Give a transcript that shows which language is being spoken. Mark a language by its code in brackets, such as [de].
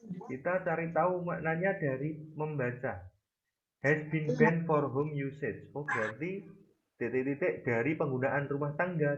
[id] Kita cari tahu maknanya dari membaca. [en] Has been banned for home usage. [id] Oh, berarti titik-titik dari penggunaan rumah tangga.